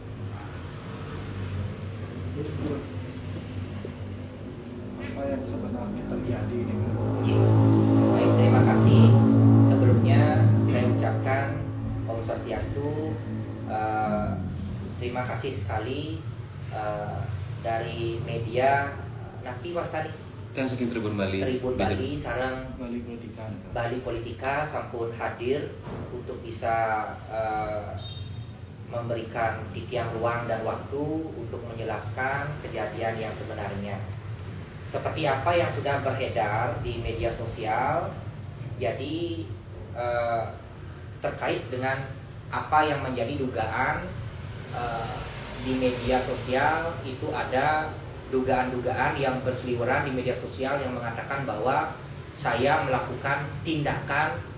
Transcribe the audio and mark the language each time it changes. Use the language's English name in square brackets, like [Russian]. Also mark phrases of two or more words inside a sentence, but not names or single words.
[Indonesian] Apa yang sebenarnya terjadi ini? Baik, terima kasih. Sebelumnya saya ucapkan Om Swastiastu. Terima kasih sekali dari media Napi Wastani Kan saking Tribun Bali. Tribun Bali sareng Bali Politika sampun hadir untuk bisa memberikan titian ruang dan waktu untuk menjelaskan kejadian yang sebenarnya. Seperti apa yang sudah beredar di media sosial, jadi terkait dengan apa yang menjadi dugaan di media sosial, itu ada dugaan-dugaan yang berseliweran di media sosial yang mengatakan bahwa saya melakukan tindakan